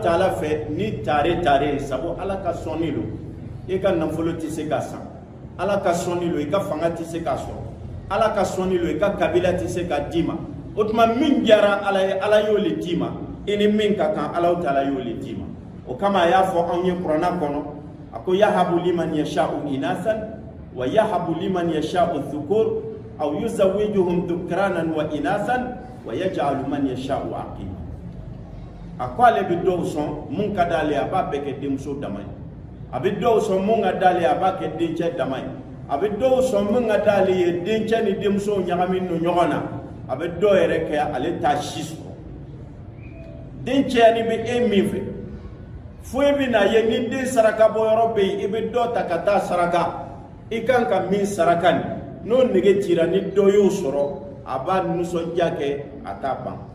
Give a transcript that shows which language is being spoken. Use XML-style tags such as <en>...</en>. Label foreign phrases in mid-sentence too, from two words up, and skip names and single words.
<bm>Taala fɛ ni tare sabu Ala ka sɔnni lo e ka nafolo tɛ se ka san Ala ka sɔnni lo i ka fanga tɛ se ka sɔrɔ Ala ka sɔnni lo i ka kabila tɛ se ka d'i ma o tuma min diyara Ala ye Ala y'o le d'i ma i ni min ka kan Alahu Taala y'o le d'i ma o kama a y'a fɔ anw ye Kuranɛ kɔnɔ a ko</bm> <ar>يهب لمن يشاء إناثا ويهب لمن يشاء الذكور أو يزوجهم ذكرانا وإناثا ويجعل من يشاء عقيما</ar> <bm>a ko ale bɛ dɔw sɔn mun ka d'ale a b'a bɛɛ kɛ denmuso dama ye a bɛ dɔw sɔn mun ka d'ale a b'a kɛ dencɛ dama ye a bɛ dɔw sɔn mun ka d'ale ye dencɛ ni denmuso ɲagami no ɲɔgɔn na a bɛ dɔw yɛrɛ kɛ ale t'a si sɔrɔ dencɛ ni bɛ e min fɛ fo e bɛ na ye ni den saraka bɔ yɔrɔ bɛ yen i bɛ dɔ ta ka taa saraka i kan ka min saraka ni n'o nege cira ni dɔ y'o sɔrɔ a b'a nisɔndiya kɛ a t'a ban</bm>